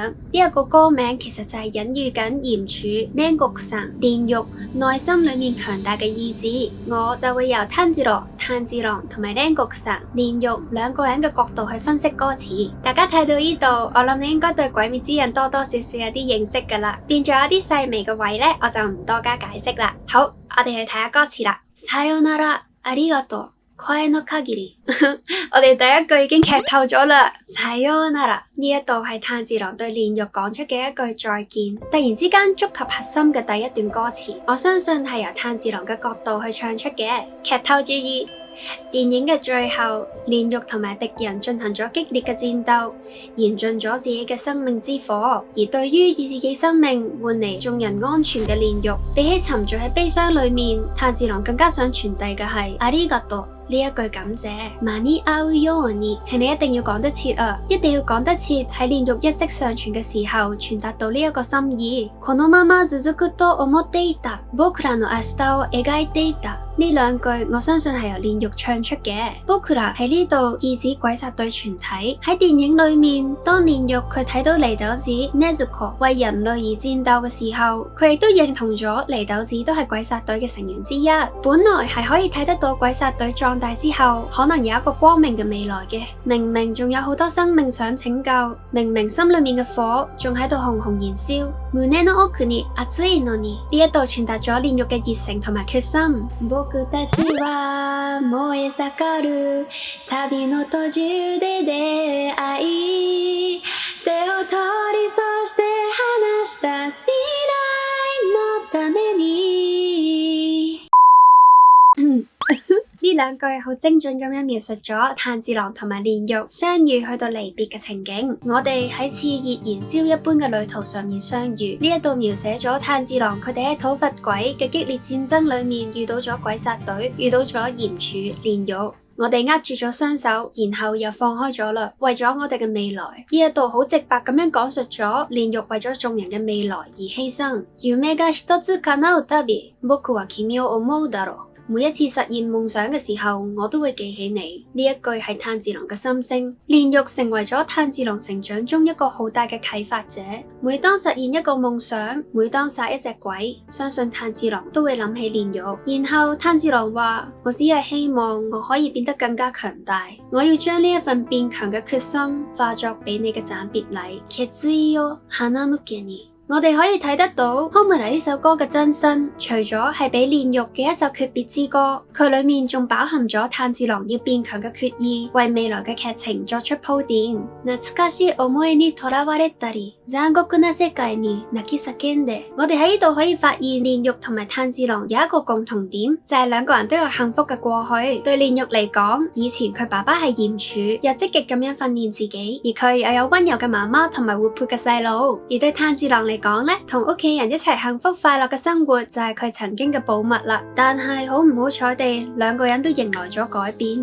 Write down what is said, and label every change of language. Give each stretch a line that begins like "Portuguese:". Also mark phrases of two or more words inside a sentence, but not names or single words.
Cantonese: 呢一個歌名其實就係隱喻緊炎柱煉獄さん煉獄內心裏面強大嘅意志。我就會由炭治郎同埋煉獄さん煉獄兩個人嘅角度去分析歌詞。大家睇到呢度，我諗你應該對鬼滅之刃多多少少有啲認識噶啦，變咗有啲細微嘅位呢，我就唔多加解釋啦。好，我哋去睇下歌詞啦。
Japanese: さよならありがとう聲の限り
Cantonese: 我哋第一句已經劇透咗啦。さよなら呢一度係炭治郎對煉獄講出嘅一句再見，突然之間觸及核心嘅第一段歌詞，我相信係由炭治郎嘅角度去唱出嘅。劇透注意，電影嘅最後，煉獄同埋敵人進行咗激烈嘅戰鬥，燃盡咗自己嘅生命之火。而對於以自己生命換嚟眾人安全嘅煉獄，比起沉醉喺悲傷裏面，炭治郎更加想傳遞嘅係ありがとう呢一句感謝。
Japanese: 間に合うように，
Cantonese: 請你一定要講得切啊！一定要講得切，喺煉獄一息尚存嘅時候傳達到呢一個心意。
Japanese: このまま続くと思っていた僕らの明日を描いていた。
Cantonese: 呢兩句我相信係由煉獄唱出嘅。僕ら喺呢度意指鬼殺隊全體。喺電影裏面，當煉獄佢睇到禰豆子 Nezuko 為人類而戰鬥嘅時候，佢亦都認同咗禰豆子都係鬼殺隊嘅成員之一。本來係可以睇得到鬼殺隊壯大之後可能有一個光明嘅未來嘅。明明仲有好多生命想拯救，明明心裏面嘅火仲喺度熊熊燃燒。
Japanese: 胸の奧に熱いのに，
Cantonese: 呢一度傳達咗煉獄嘅熱誠同埋決心。
Japanese: 僕たちは燃え盛る旅の途中で出会い、手を取りそして離した未来のために。
Cantonese: 呢兩句好精準咁樣描述咗炭治郎同埋煉獄相遇去到離別嘅情景。我哋喺熾熱燃燒一般嘅旅途上面相遇，呢一度描寫咗炭治郎佢哋喺討伐鬼嘅激烈戰爭裏面遇到咗鬼殺隊，遇到咗炎柱煉獄。我哋握住咗雙手，然後又放開咗啦，為咗我哋嘅未來。呢一度好直白咁樣講述咗煉獄為咗眾人嘅未來而犧牲。
Japanese: 夢が一つ叶うたび、僕は君を思うだろう。
Cantonese: 每一次實現夢想嘅時候，我都會記起你。呢一句係炭治郎嘅心聲。煉獄成為咗炭治郎成長中一個好大嘅啟發者。每當實現一個夢想，每當殺一隻鬼，相信炭治郎都會諗起煉獄。然後炭治郎話：我只係希望我可以變得更加強大，我要將呢一份變強嘅決心化作俾你嘅暫別禮。
Japanese: 決意を花向けに。
Cantonese: 我哋可以睇得到《Homura》呢首歌嘅真身，除咗係俾煉獄嘅一首訣別之歌，佢裏面仲飽含咗炭治郎要變強嘅決意，為未來嘅劇情作出鋪墊。
Japanese: 懐かしい思いにとらわれたり、殘酷な世界に泣き叫んで。
Cantonese: 我哋喺呢度可以發現煉獄同埋炭治郎有一個共同點，就係兩個人都有幸福嘅過去。對煉獄嚟講，以前佢爸爸係炎柱，又積極咁樣訓練自己，而佢又有溫柔嘅媽媽同埋活潑嘅細佬。而對炭治郎嚟講咧，同屋企人一齊幸福快樂嘅生活就係佢曾經嘅寶物啦。但係好唔好彩地，兩個人都迎來咗改變。